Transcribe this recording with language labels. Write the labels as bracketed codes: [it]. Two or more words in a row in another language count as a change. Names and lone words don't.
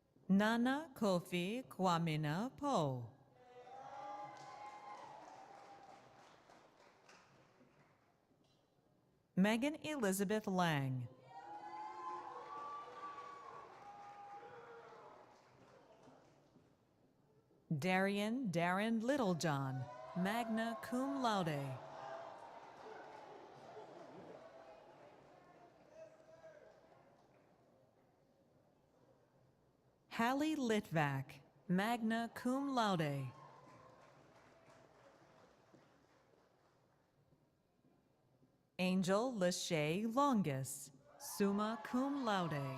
[en] Nana Kofi Kwamina Po. Megan Elizabeth Lang. Darren Littlejohn, [la] magna cum laude. [en] Hallie Litvak, [la] magna cum laude. [en] Angel Lachey Longus, [la] summa cum laude.